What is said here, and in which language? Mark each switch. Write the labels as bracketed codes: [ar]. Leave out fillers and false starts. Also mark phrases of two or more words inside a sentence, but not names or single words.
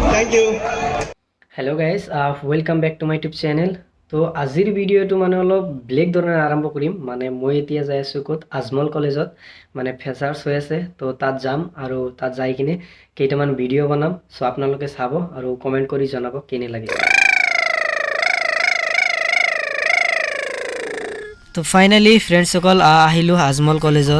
[en] ইউ hello guys welcome back to my YouTube channel. [as] तो আজিৰ ভিডিঅ'টো মানে অলপ বেলেগ ধৰণে আৰম্ভ কৰিম। মানে মই এতিয়া যাই আছোঁ ক'ত আজমল কলেজত, মানে ফ্ৰেছাৰ্ছ হৈ আছে। তো তাত যাম আৰু তাত যাই কিনে কেইটামান ভিডিঅ' বনাম। চ' আপোনালোকে চাব আৰু কমেণ্ট কৰি জনাব কেনে লাগিছে। তো ফাইনেলি ফ্ৰেণ্ডসকল আহিলোঁ আজমল কলেজত।